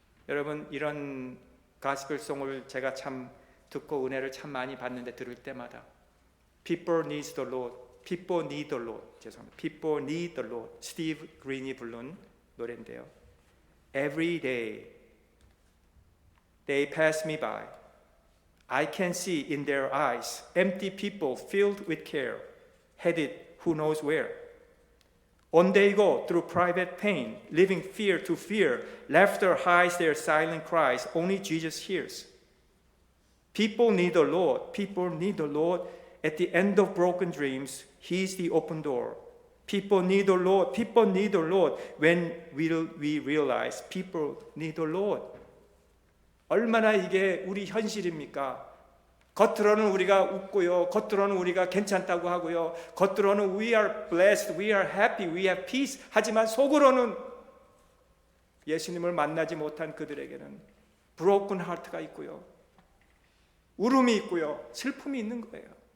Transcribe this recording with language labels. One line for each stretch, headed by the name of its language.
Korean: 여러분, 이런 가스펠송을 제가 참 듣고 은혜를 참 많이 받는데, 들을 때마다
English: People need the Lord, People need the Lord,
Korean: 죄송합니다.
English: People need the Lord,
Korean: 스티브 그린이 부른 노래인데요.
English: Every day they pass me by, I can see in their eyes empty people filled with care, headed who knows where. On they go through private pain, living fear to fear. Laughter hides their silent cries, only Jesus hears. People need the Lord, people need the Lord. At the end of broken dreams, He is the open door. People need the Lord, people need the Lord. When will we realize people need the Lord?
Korean: 얼마나 이게 우리 현실입니까? 겉으로는 우리가 웃고요, 겉으로는 우리가 괜찮다고 하고요, 겉으로는
English: we are blessed, we are happy, we have peace,
Korean: 하지만 속으로는 예수님을 만나지 못한 그들에게는
English: broken heart
Korean: 가 있고요, 울음이 있고요, 슬픔이 있는 거예요.